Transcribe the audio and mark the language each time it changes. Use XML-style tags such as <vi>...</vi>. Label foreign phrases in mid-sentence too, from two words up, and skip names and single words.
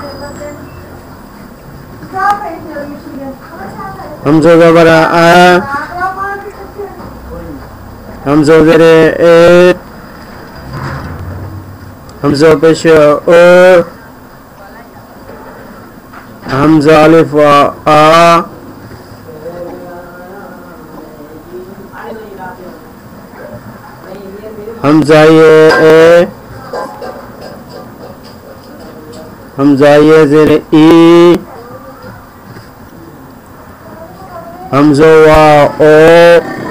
<ha>Hamza zabara a. Hamza zere e. Hamza pesha o. Hamza alif wa a. Hamza ye e. Hamza ye zere i. Hamza wa o.</ha>